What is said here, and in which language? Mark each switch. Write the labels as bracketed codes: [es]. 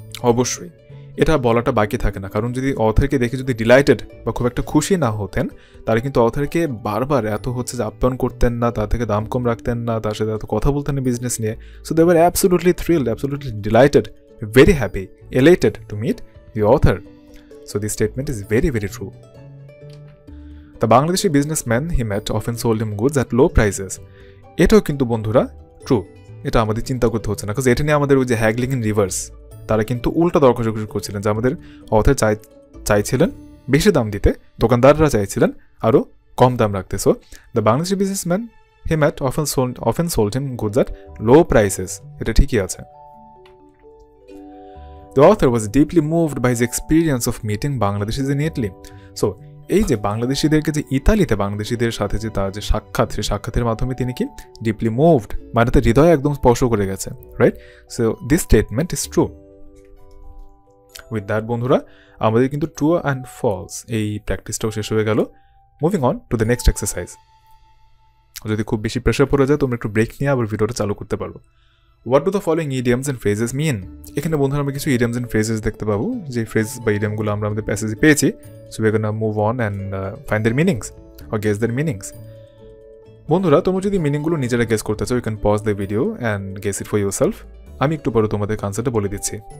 [bn] অবশ্যই এটা বলাটা বাকি থাকে না, কারণ যদি অথরকে দেখে যদি ডিলাইটেড বা খুব একটা খুশি না হতেন, তারা কিন্তু অথরকে বারবার এত হচ্ছে যে আপ্যায়ন করতেন না, তার থেকে দাম কম রাখতেন না, তার সাথে এত কথা বলতেন না বিজনেস নিয়ে। [en] So they were absolutely thrilled, absolutely delighted, very happy, elated to meet the author. So this statement is very, very true. The Bangladeshi businessman he met often sold him goods at low prices. [bn] এটাও কিন্তু বন্ধুরা true, এটা আমাদের চিন্তা করতে হচ্ছে না, কারণ এটা নিয়ে আমাদের ওই যে হ্যাগলিং ইন রিভার্স, তারা কিন্তু উল্টা দর কষাকষি করছিলেন, যে আমাদের অথর চাইছিলেন বেশি দাম দিতে, দোকানদাররা চাইছিলেন আরও কম দাম রাখতে। [en] So the Bangladeshi businessman he met often sold him goods at low prices. [bn] এটা ঠিকই আছে। [en] The author was deeply moved by his experience of meeting Bangladeshis in Italy. [bn] So, এই যে বাংলাদেশিদেরকে যে ইতালিতে বাংলাদেশিদের সাথে যে তার যে সাক্ষাৎ, সেই সাক্ষাতের মাধ্যমে তিনি কি ডিপলি মুভড, মানে তার হৃদয় একদম স্পর্শ করে গেছে, right? [en] So this statement is true. With that বন্ধুরা, [bn] আমাদের কিন্তু ট্রু অ্যান্ড ফলস এই প্র্যাকটিসটাও শেষ হয়ে গেল। [en] Moving on to the next exercise. [bn] যদি খুব বেশি প্রেশার পড়ে যায়, তোমরা একটু ব্রেক নিয়ে আবার ভিডিওটা চালু করতে পারো। [en] What do the following idioms and phrases mean? [bn] এখানে বন্ধুরা আমরা কিছু [en] idioms and phrases [bn] দেখতে পাবো, যে ফ্রেজ বা ইডিয়ামগুলো আমরা আমাদের প্যাসেজে পেয়েছি। [en] So we are gonna move on and find their meanings or guess their meanings. বন্ধুরা, [bn] তোমরা যদি মিনিংগুলো নিজেরা গেস করতে চাও, [en] You can pause the video and guess it for yourself. [bn] আমি একটু পরে তোমাদের আনসারটা বলে দিচ্ছি।